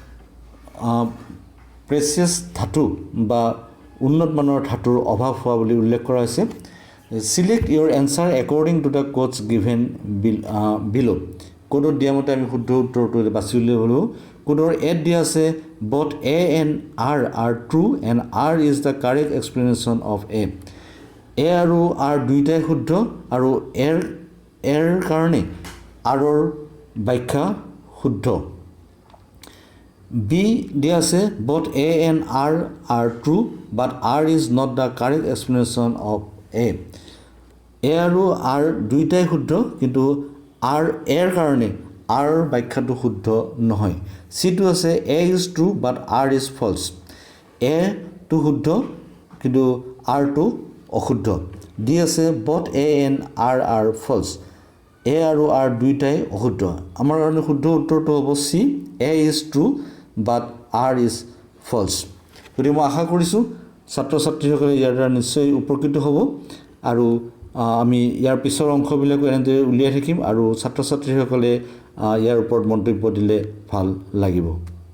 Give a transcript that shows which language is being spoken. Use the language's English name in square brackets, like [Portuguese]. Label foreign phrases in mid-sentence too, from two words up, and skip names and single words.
[Assamese] প্ৰেচিয়াছ ধাতু বা উন্নত মানৰ ধাতুৰ অভাৱ হোৱা বুলি উল্লেখ কৰা হৈছে [English] select your answer according to the codes given below [Assamese] কোডত দিয়া মতে আমি শুদ্ধ উত্তৰটো বাছি উলিয়াব লাগিব কোডৰ এড দিয়া আছে [English] both a and r are true and r is the correct explanation of a [Assamese] আৰু r দুইটাই শুদ্ধ আৰু এৰ কাৰণে rৰ ব্যাখ্যা শুদ্ধ [English] b [Assamese] দিয়া আছে [English] both a and r are true but r is not the correct explanation of a [Assamese] আৰু r দুইটাই শুদ্ধ কিন্তু এৰ কাৰণে r ব্যাখ্যাটো শুদ্ধ নহয় সিটো আছে [English] a is true but r is false [Assamese] a টো শুদ্ধ কিন্তু r টো অশুদ্ধ ডি আছে [English] both a and r are false [Assamese] a আৰু r দুইটাই অশুদ্ধ আমাৰ কাৰণে শুদ্ধ উত্তৰটো হ'ব c [English] a is true but r is false [Assamese] গতিকে মই আশা কৰিছোঁ ছাত্ৰ ছাত্ৰীসকলে ইয়াৰ দ্বাৰা নিশ্চয় উপকৃত হ'ব আৰু আমি ইয়াৰ পিছৰ অংশবিলাকো এনেদৰে উলিয়াই থাকিম আৰু ছাত্ৰ ছাত্ৰীসকলে ইয়াৰ ওপৰত মন্তব্য দিলে ভাল লাগিব